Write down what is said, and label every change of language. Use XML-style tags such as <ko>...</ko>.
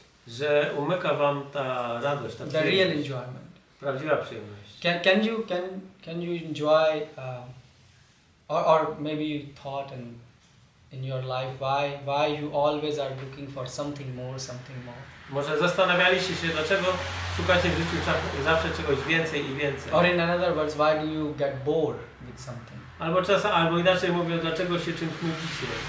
<pl>że umyka wam ta radość, ta</pl> <en>the real</en> <pl>przyjemność,</pl> <en>enjoyment.</en> <pl>prawdziwa przyjemność.</pl> <en>Can you enjoy, or maybe you thought in your life why you always are looking for something more.</en> <pl>Może zastanawialiście się, dlaczego szukacie w życiu zawsze czegoś więcej i więcej.</pl> <en>Or in another words, why do you get bored with something?</en> <pl>Albo inaczej mówiąc, dlaczego się czymś nudzicie.</pl>